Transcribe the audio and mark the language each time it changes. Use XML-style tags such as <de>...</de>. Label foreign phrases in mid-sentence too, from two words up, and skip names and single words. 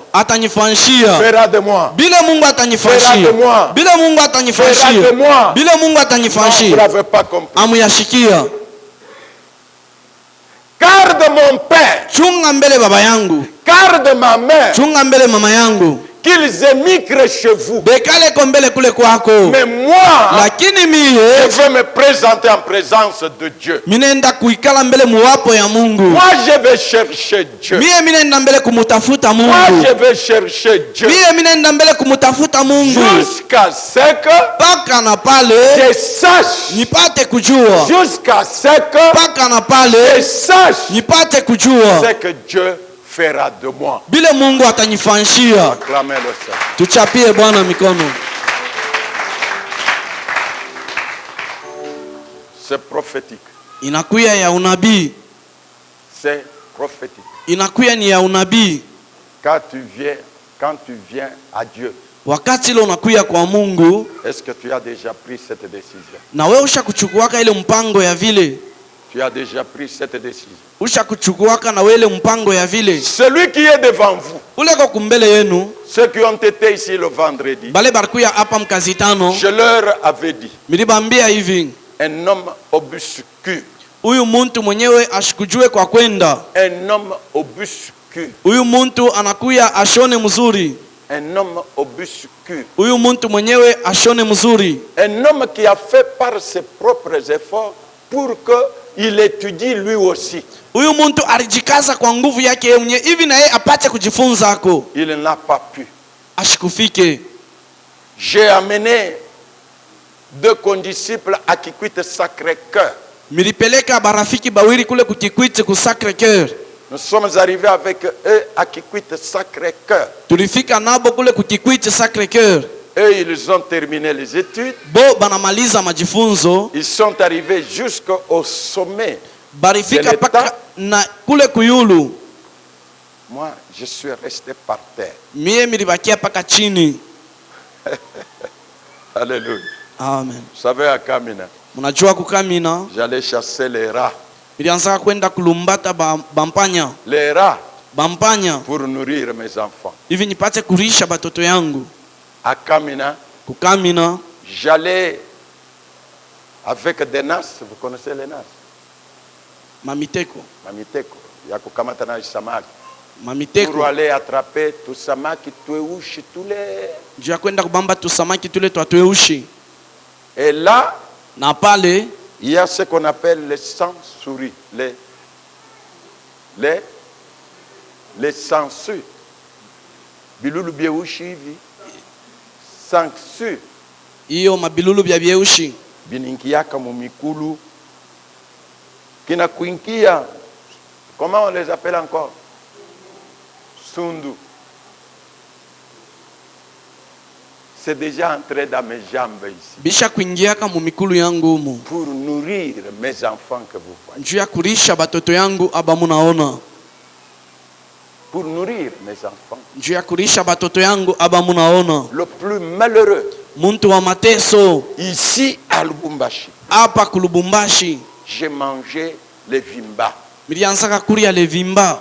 <sw>atanifanyishia,</sw> <fr>Fera de moi.</fr> <sw>bile Mungu</sw> <fr>Fera de</fr> <sw>atanifanyishia,</sw> <fr>moi.</fr> <sw>bile Mungu</sw> <fr>Fera de</fr> <sw>atanifanyishia,</sw> <fr>moi.</fr> <sw>bile Mungu</sw> <fr>Non, vous</fr> <sw>atanifanyishia.</sw> <fr>n'avez pas compris.</fr> <sw>Amuyashikia.</sw> <fr>Garde mon père,</fr> <sw>Chunga mbele baba yangu,</sw> <fr>garde ma mère,</fr> <sw>chunga mbele mama yangu,</sw> <fr>qu'ils émigrent chez vous.</fr> <sw>bekale ko mbele kule kwako.</sw> <fr>Mais moi,</fr> <sw>Lakini</sw> <fr>je</fr> <sw>mie</sw> <fr>veux me présenter en présence de Dieu.</fr> <sw>minenda kuikala mbele muwapo ya Mungu.</sw> <fr>Moi, je vais chercher Dieu.</fr> <sw>Mie minenda mbele kumutafuta</sw> <fr>Moi,</fr> <sw>Mungu.</sw> <fr>je vais chercher Dieu.</fr> <sw>Mie minenda mbele kumutafuta Mungu</sw> <fr>Jusqu'à ce que</fr> <sw>mpaka na pale</sw> <fr>je sache.</fr> <sw>nipate kujua,</sw> <fr>Jusqu'à ce que</fr> <sw>mpaka na</sw> <fr>je</fr> <sw>pale</sw> <fr>sache</fr> <sw>nipate kujua</sw> <fr>ce que Dieu fera de moi.</fr> <sw>bile Mungu atanifanyishia.</sw> <fr>Acclamez le Seigneur.</fr> <sw>Tuchapie Bwana mikono.</sw> <fr>C'est prophétique.</fr> <sw>Inakuya ya unabii,</sw> <fr>C'est prophétique.</fr> <sw>inakuya ni ya unabii.</sw> <fr>Quand tu viens à Dieu,</fr> <sw>Wakati ile unakuya kwa Mungu,</sw> <fr>est-ce que tu as déjà pris cette décision?</fr> <sw>na wewe ushakuchukuaka ile mpango ya vile,</sw> <fr>Tu as déjà pris cette décision.</fr> <sw>ushakuchukuaka na wewe ile mpango ya vile.</sw> <fr>Celui qui est devant vous,</fr> <sw>Ule kwa kumbele yenu,</sw> <fr>ceux qui ont été ici le vendredi,</fr> <sw>bale barikuya hapa mkazitano,</sw> <fr>je leur avais dit,</fr> <sw>milibambia hivi,</sw> <fr>un homme obscur,</fr> <sw>huyu muntu mwenyewe ashikujue kwa kwenda,</sw> <fr>un homme obscur,</fr> <sw>huyu muntu anakuya ashone mzuri,</sw> <fr>un homme obscur,</fr> <sw>huyu muntu mwenyewe ashone mzuri,</sw> <fr>un homme qui a fait par ses propres efforts pour qu'il étudie lui aussi.</fr> <sw>huyu muntu alijikaza kwa nguvu yake yeye mwenyewe hivi na yeye apate kujifunza ako</sw> <fr>Il n'a pas pu.</fr> <sw>ashikufike.</sw> <fr>J'ai amené 2 condisciples à Kikwit Sacré-Cœur.</fr> <sw>Milipeleka barafiki bawili kule kukikwiti ku Sacre Cœur,</sw> <fr>Nous sommes arrivés avec eux à Kikwit Sacré-Cœur.</fr> <sw>tulifika nabo kule kukikwiti Sacre Cœur.</sw> <fr>Eux, ils ont terminé les études.</fr> <sw>Bo banamaliza majifunzo,</sw> <fr>Ils sont arrivés jusqu'au sommet.</fr> <sw>barifika</sw> <fr>De</fr> <sw>paka</sw> <fr>l'État.</fr> <sw>na kule kuyulu.</sw> <fr>Moi, je suis resté par terre.</fr> <sw>Mie milibakia paka chini.</sw> <fr>Alléluia.</fr> <sw>Amen.</sw> <fr>Vous savez, à Kamina,</fr> <sw>Mnajua kukamina,</sw> <fr>j'allais chasser les rats.</fr> <sw>ilianza kwenda kulumbata bampanya,</sw> <fr>Les rats</fr> <sw>bampanya</sw> <fr>pour nourrir mes enfants.</fr> <sw>hivi nipate kurisha batoto yangu.</sw> <fr>À Kamina,</fr> <sw>Kukamina</sw> <fr>j'allais avec des nas. Vous connaissez les nas?</fr> <sw>mamiteko, Mamiteko. Yakukamata na samaki.</sw> <fr>Pour</fr> <sw>mamiteko</sw> <fr>aller attraper tout</fr> <sw>samaki, tueushi,</sw> <fr>tous les...</fr> <sw>juu ya kwenda kubamba tusamaki tule twatweushi.</sw> <fr>Et là,</fr> <sw>Na pale</sw> <fr>il y a ce qu'on appelle les sans-souris. Les sans-souris.</fr> <sw>Bilulu bieushi hivi. Sans-souris. hiyo mabilulu bya byeushi Bininkiaka mumikulu. Kina kuinkia.</sw> <fr>Comment on les appelle encore?</fr> <sw>Sundu.</sw> <fr>C'est déjà entré dans mes jambes ici.</fr> <sw>bisha kuingiaka mu mikulu yangu umu</sw> <fr>Pour nourrir mes enfants que vous voyez.</fr> <sw>juu ya kurisha batoto yangu aba munaona,</sw> <fr>Pour nourrir mes enfants.</fr> <sw>juu ya kurisha batoto yangu aba munaona.</sw> <fr>Le plus malheureux,</fr> <sw>Muntu wa mateso</sw> <fr>ici à Lubumbashi,</fr> <sw>hapa kulubumbashi</sw> <fr>j'ai mangé les vimba.</fr> <sw>milianzaka kuria levimba,</sw>